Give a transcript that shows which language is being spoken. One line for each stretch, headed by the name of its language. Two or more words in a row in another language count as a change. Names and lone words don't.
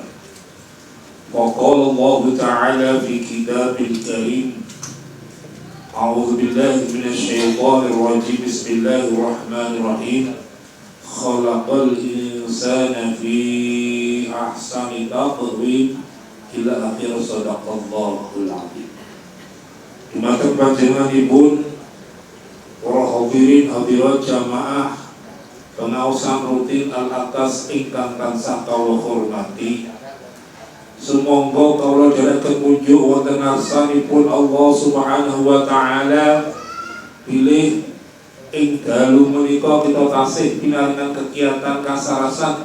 Arabic: وقال الله تعالى في الكتاب الكريم. أعوذ بالله من الشيطان الرجيم. بسم الله الرحمن الرحيم. خلق الإنسان في أحسن تقويم إلى آخر صدق الله العظيم.
Javanese: Dumateng panjenenganipun para hadirin hadirat jamaah pengaosan rutin al-atas ingkang tansah kawula hormati. Sumangga kawula dherekaken munjuk wonten ngarsanipun Allah
Arabic: سبحانه وتعالى
Javanese: pilih ing dalu menika kita tasih pinaringan kegiatan kasarasan.